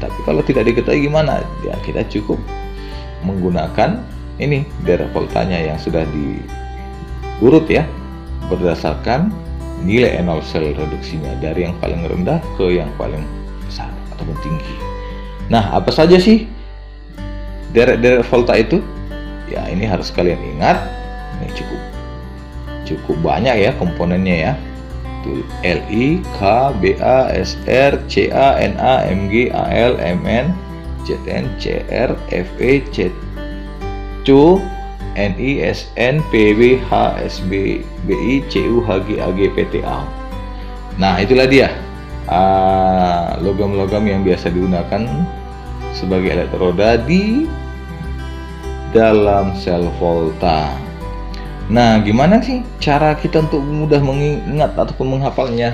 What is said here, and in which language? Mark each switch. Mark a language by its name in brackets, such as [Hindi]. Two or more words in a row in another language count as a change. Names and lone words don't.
[Indonesian] Tapi kalau tidak diketahui gimana ya, kita cukup menggunakan ini deret voltanya yang sudah diurut ya, berdasarkan nilai enol sel reduksinya dari yang paling rendah ke yang paling besar ataupun tinggi. Nah, apa saja sih deret volta itu? Ya, ini harus kalian ingat. Ini cukup banyak ya komponennya ya. Itu Li, K, Ba, Sr, Ca, Na, Mg, Al, Mn, Zn, Cr, Fe, Cu, Ni, Sn, Pb, H, Sb, Bi, Cu, Hg, Ag, Pta. Nah, itulah dia logam-logam yang biasa digunakan sebagai elektroda di dalam sel volta. Nah, gimana sih cara kita untuk mudah mengingat ataupun menghafalnya?